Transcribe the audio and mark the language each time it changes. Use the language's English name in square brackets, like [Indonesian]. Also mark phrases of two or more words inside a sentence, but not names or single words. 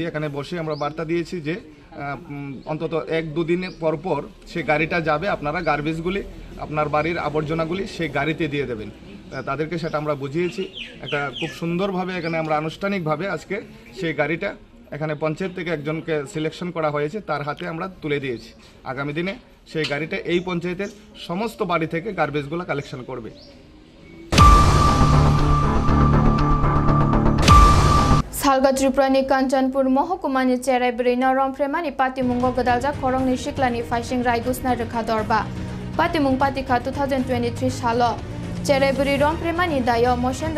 [Bangla] এখানে বসে আমরা বার্তা দিয়েছি যে অন্তত 1-2 দিন পর সেই গাড়িটা যাবে, আপনারা গার্বেজগুলি আপনার বাড়ির আবর্জনাগুলি সেই গাড়িতে দিয়ে দেবেন। তাদেরকে সেটা আমরা বুঝিয়েছি। একটা খুব সুন্দরভাবে এখানে আমরা আনুষ্ঠানিকভাবে আজকে সেই গাড়িটা এখানে পঞ্চায়েত থেকে একজনকে সিলেকশন করা হয়েছে, তার হাতে আমরা তুলে দিয়েছি। আগামী দিনে সেই গাড়িটা এই পঞ্চায়েতের সমস্ত বাড়ি থেকে গার্বেজগুলো কালেকশন করবে। [Kok Borok] Salga Triprani Kanchanpur Mohokumani Cherai Brina Romfremani Patimungo Gadalja Korongni Shiklani Faishing Raigusna Rekadorba Patimung Patika 2023 Salo Cherai Buri Romfremani Dayo Moshendra